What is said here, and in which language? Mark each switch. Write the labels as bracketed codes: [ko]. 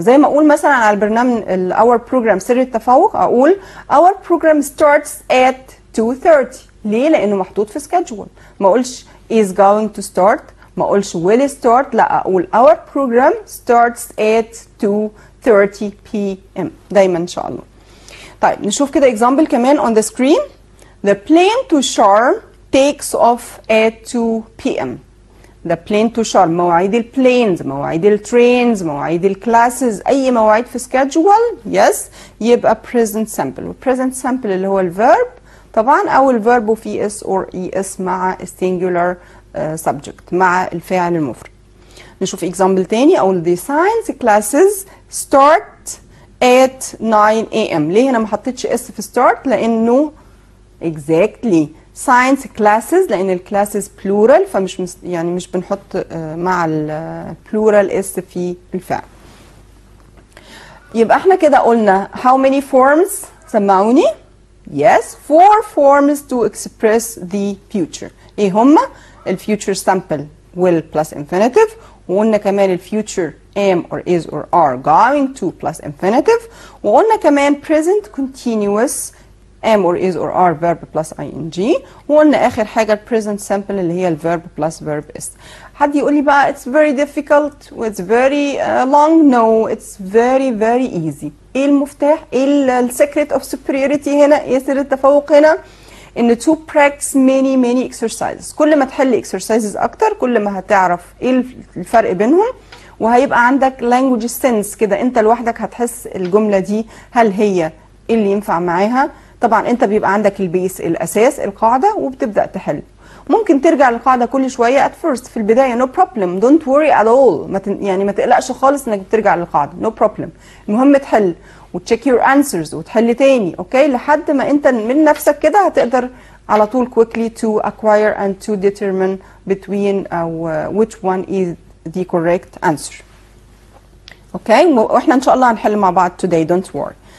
[ar] زي ما اقول مثلا على البرنامج [en] our program سر التفوق اقول our program starts at 2:30. [ar] ليه؟ لانه محطوط في [en] schedule. [ar] ما اقولش [en] is going to start، ما اقولش will start، [ar] لا اقول [en] our program starts at 2:30 p.m. [ar] دايما ان شاء الله. طيب نشوف كده [en] example كمان on the screen. the plane to Sharm takes off at 2 p.m. the plane to [ar] شرم، مواعيد البلينز، مواعيد الترينز، مواعيد الكلاسز، اي مواعيد في schedule yes يبقى present simple. والpresent simple اللي هو الفيرب طبعا، او الفيرب وفي اس اور اي اس مع [en] singular subject [ar] مع الفاعل المفرد. نشوف example تاني. اقول [en] the science classes start at 9 AM. [ar] ليه هنا ما حطيتش اس في start؟ لانه exactly [en] science classes، [ar] لان الكلاسز plural، فمش يعني مش بنحط مع البلورال اس في الفعل. يبقى احنا كده قلنا [en] how many forms؟ [ar] سمعوني. [en] yes 4 forms to express the future. [ar] ايه هما؟ [en] الفيوتشر simple will plus infinitive، [ar] وقلنا كمان [en] الفيوتشر am or is or are going to plus infinitive، وقلنا كمان present continuous am or is or are verb plus ing، [ar] وقلنا اخر حاجه [en] present simple اللي هي الverb plus verb is. [ar] حد يقول لي بقى [en] it's very difficult و it's very long. no it's very easy. [ar] ايه المفتاح؟ ايه السكريت of superiority هنا؟ ايه سر التفوق هنا؟ ان [en] to practice many exercises. [ar] كل ما تحل exercises اكتر كل ما هتعرف ايه الفرق بينهم، وهيبقى عندك [en] language sense [ar] كده، انت لوحدك هتحس الجمله دي هل هي اللي ينفع معاها. طبعا انت بيبقى عندك البيس الاساس القاعده وبتبدا تحل. ممكن ترجع للقاعده كل شويه at first في البدايه [en] no problem don't worry at all. [ar] يعني ما تقلقش خالص انك بترجع للقاعده no problem. المهم تحل وتشيك your answers وتحل تاني اوكي لحد ما انت من نفسك كده هتقدر على طول [en] quickly to acquire and to determine between which one is the correct answer. [ar] اوكي واحنا ان شاء الله هنحل مع بعض [en] today don't worry.